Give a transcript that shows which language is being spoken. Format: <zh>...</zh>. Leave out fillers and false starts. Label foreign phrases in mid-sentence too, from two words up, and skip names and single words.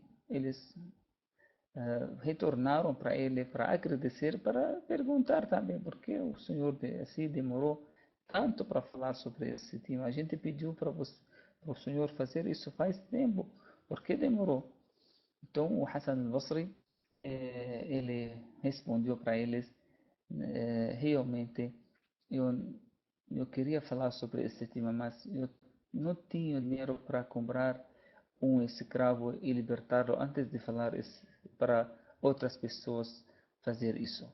<pt>Eles retornaram para ele para agradecer, para perguntar também por que o Senhor assim demorou tanto para falar sobre esse tema. A gente pediu para o Senhor fazer isso faz tempo, por que demorou? Então o Hassan al-Basri ele respondeu para eles, realmente eu queria falar sobre esse tema, mas eu não tinha dinheiro para comprar um escravo e libertá-lo antes de falar para outras pessoas fazer isso.</pt>